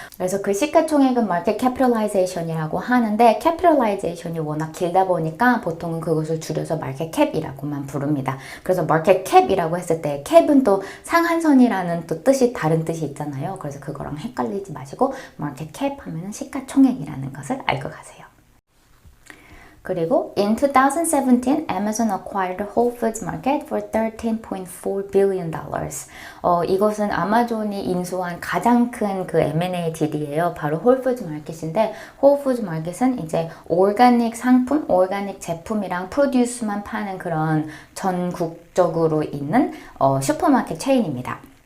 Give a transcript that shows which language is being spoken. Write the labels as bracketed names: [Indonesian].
[Korean] 그래서 그 시가총액은 market capitalization이라고 하는데, capitalization이 워낙 길다 보니까 보통은 그것을 줄여서 market cap이라고만 부릅니다. 그래서 market cap이라고 했을 때 cap은 또 상한선이라는 또 뜻이 다른 뜻이 있잖아요. 그래서 그거랑 헷갈리지 마시고 market cap 하면은 시가총액이라는 것을 알고 가세요. [English] 그리고 in 2017, Amazon acquired Whole Foods Market for $13.4 billion. [Korean] 이것은 아마존이 인수한 가장 큰 그 M&A 딜이에요. 바로 홀푸드 마켓인데 홀푸드 마켓은 이제 오가닉 상품, 오가닉 제품이랑 프로듀스만 파는 그런 전국적으로 있는 슈퍼마켓 체인입니다.